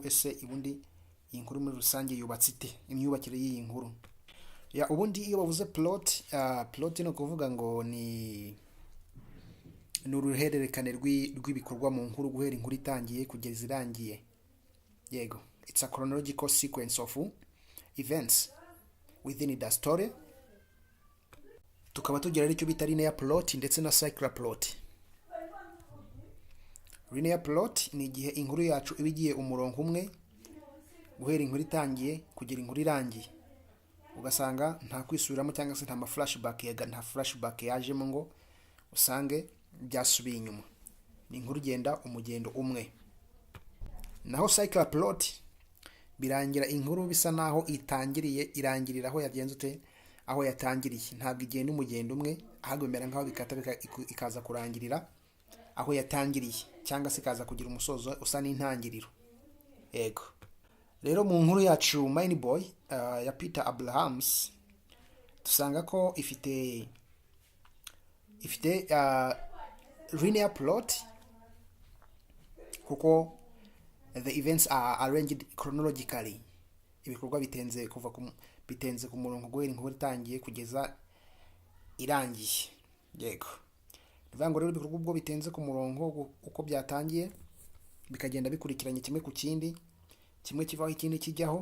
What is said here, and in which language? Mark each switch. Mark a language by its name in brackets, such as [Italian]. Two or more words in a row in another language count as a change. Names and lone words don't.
[Kinyarwanda] Ese ubundi iyi nkuru muri rusange yubatse ite, imyubakire y'iyi nkuru. Ubundi iyo bavuze plot no kuvuga ngo ni uruhererekane rw'ibikorwa mu nkuru guhera inkuru itangiye kugeza irangiye. Yego, [English] it's a chronological sequence of events within the story. [Kinyarwanda] Tukaba tugira icyo bita [English] linear plot [Kinyarwanda] ndetse na [English] cyclic plot. Linear plot [Kinyarwanda] ni igihe inkuru yacu iba igiye umurongo umwe guhera inkuru itangiye kugera inkuru irangiye, ugasanga nta kwisubiramo cyangwa se nta flashback yajemo ngo usange byasubiye inyuma. Ni inkuru igenda umugendo umwe. Naho [English] cyclic plot [Kinyarwanda] birangira inkuru bisa naho itangiriye irangirira aho yagenze aho yatangiriye. Ntabwo igenda umugendo umwe, ahubwo bimera nkaho bikata ikaza kurangirira aho yatangiriye, cyangwa se ikaza kugira umusozo usa n'intangiriro. Yego, rero mu nkuru yacu Mine Boy ya Peter Abrhams dusanga ko ifite [English] linear plot, [Kinyarwanda] kuko [English] the events are arranged chronologically. [Kinyarwanda] Ibikorwa bitenze ku murongo guhera inkuru itangiye kugeza irangiye. Yego, bivango rero ibikorwa ubwo bitenze ku murongo uko byatangiye bikagenda bikurikiranye kimwe ku kindi, kimwe kivaho ikindi kijyaho.